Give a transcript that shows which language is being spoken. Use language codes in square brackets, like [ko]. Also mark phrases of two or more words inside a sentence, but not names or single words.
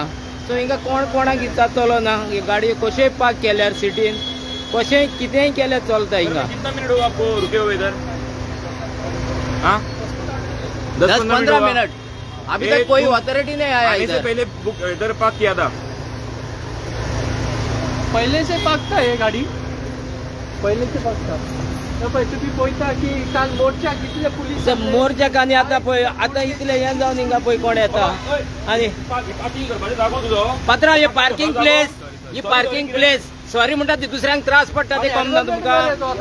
[kok] सो हिंगा कोण कोणाक जातलो ना. हे गाडयो कशेंय पार्क केल्यार सिटीन कशेंय कितेंय केल्यार चलता हिंगा. 10-15 मिनट. [hi] अभी तक कोई अथॉरिटी नहीं आया इधर. पहले इधर पार्क किया था, पहले से पाकता है गाड़ी, पहले से पाकता. [kok] तुम्ही पळयता की काल मोर्चा कितले पुलीस मोर्चा आनी आतां पळय आतां इतले हें जावन हिंगा पळय कोण येता आनी पात्रांव हे [en] parking place, [kok] ही [en] parking place [kok] सॉरी म्हणटा ती दुसऱ्यांक त्रास पडटा ते कमना तुमकां.